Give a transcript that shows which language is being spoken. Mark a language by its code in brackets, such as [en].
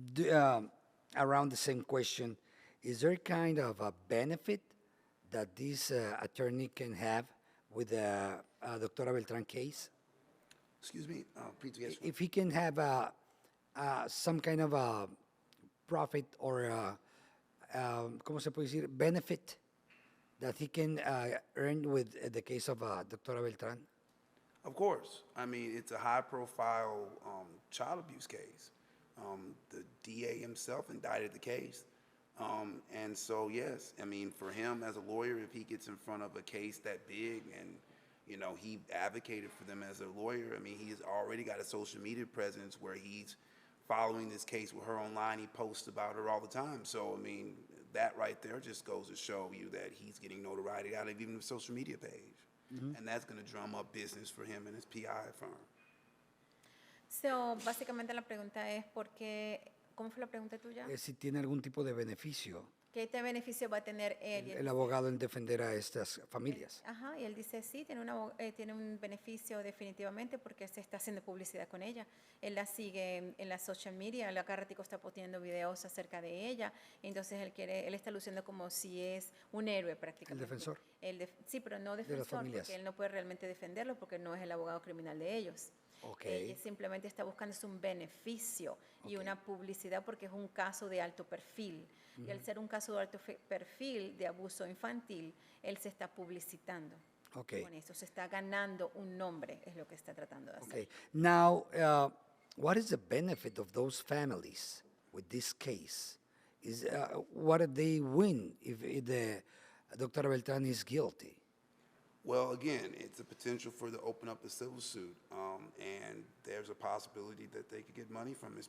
[en] Around the same question, is there kind of a benefit that this attorney can have with the Doctora Beltrán case? Excuse me, please, yes, sir. If he can have some kind of a profit or [es] ¿cómo se puede decir? [en] Benefit that he can earn with the case of Doctora Beltrán? Of course. I mean, it's a high-profile child abuse case. The DA himself indicted the case. And so, yes, I mean, for him as a lawyer, if he gets in front of a case that big and, you know, he advocated for them as a lawyer, I mean, he's already got a social media presence where he's following this case with her online. He posts about her all the time. So, I mean, that right there just goes to show you that he's getting notoriety out of even the social media page. And that's going to drum up business for him and his PI firm. [es] So, básicamente la pregunta es ¿cómo fue la pregunta tuya? Si tiene algún tipo de beneficio ¿Qué beneficio va a tener él? el abogado en defender a estas familias. Ajá, y él dice, sí, tiene un beneficio definitivamente porque se está haciendo publicidad con ella. Él la sigue en la social media, la cada ratico está poniendo videos acerca de ella. Entonces él está luciendo como si es un héroe prácticamente. El defensor. Sí, pero no defensor, familias. porque él no puede realmente defenderlo porque no es el abogado criminal de ellos. Okay. Ella simplemente está buscando un beneficio y una publicidad porque es un caso de alto perfil. Y al ser un caso de alto perfil de abuso infantil, él se está publicitando. Okay. Con eso se está ganando un nombre, es lo que está tratando de hacer. Okay. [en] Now, what is the benefit of those families with this case? What do they win if the Dr. Beltrán is guilty? Well, again, it's a potential for to open up a civil suit, and there's a possibility that they could get money from Ms.